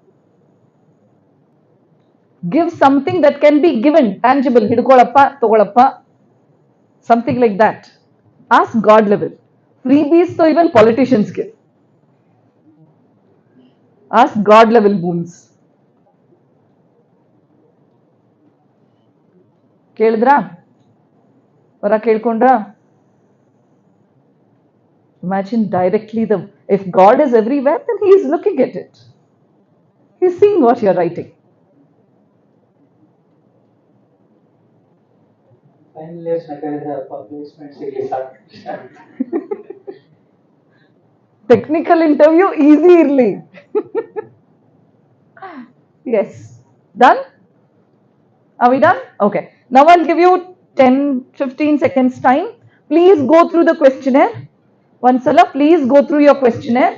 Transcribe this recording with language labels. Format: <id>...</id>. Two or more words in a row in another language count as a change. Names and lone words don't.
<en>Give something that can be given, tangible.</en> <kn>ಹಿಡ್ಕೊಳಪ್ಪ, ತೊಗೊಳಪ್ಪ,</kn> <en>something like that. Ask God level. Freebies so even politicians give. Ask God level boons.</en> <kn>ಕೇಳಿದ್ರಾ ವರ ಕೇಳ್ಕೊಂಡ್ರಾ</kn> <en>Imagine directly the if God is everywhere, then He is looking at it. He's seeing what you're writing. Final years</en> <kn>ನಗರದ placement ಸಿಗ್ಲಿ ಸಾಕು.</kn> <en>Technical interview easy irli. Yes. Done? Are we done? Okay. Now I'll give you 10-15 seconds time. Please go through the questionnaire. Vansala, please go through your questionnaire.</en>